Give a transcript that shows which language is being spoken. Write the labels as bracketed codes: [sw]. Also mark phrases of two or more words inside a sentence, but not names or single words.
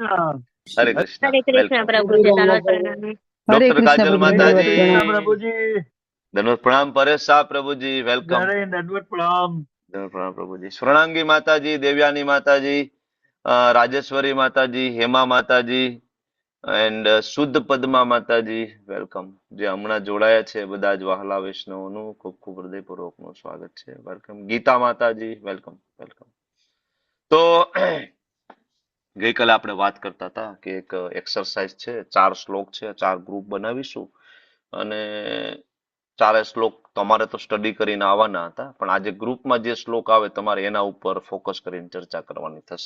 [hi] हरे कृष्णा. हरे कृष्ण वेलकम. प्रभु जी दंडवत प्रणाम. हरे डॉक्टर कृष्ण काजल प्रभु जी माता दंडवत जी प्रणाम. प्रभु जी धन्यवाद प्रणाम. परेश शाह प्रभु जी वेलकम. जय दंडवत प्रणाम. धन्यवाद प्रणाम प्रभु जी. [gu] स्वर्णांगी माता जी, देवयानी माता जी, राजेश्वरी माता जी, हेमा माता जी એન્ડ શુદ્ધ પદ્મા માતાજી વેલકમ. જે હમણાં જોડાયા છે બધા જ વહાલા વૈષ્ણવોનું ખૂબ ખૂબ હૃદયપૂર્વકનું સ્વાગત છે. વેલકમ. ગીતા માતાજી વેલકમ વેલકમ. તો ગઈકાલે આપણે વાત કરતા હતા કે એક એક્સરસાઇઝ છે, 4 શ્લોક છે, 4 ગ્રુપ બનાવીશું અને 4 શ્લોક તમારે તો સ્ટડી કરીને આવવાના હતા, પણ આજે ગ્રુપમાં જે શ્લોક આવે તમારે એના ઉપર ફોકસ કરીને ચર્ચા કરવાની થશે.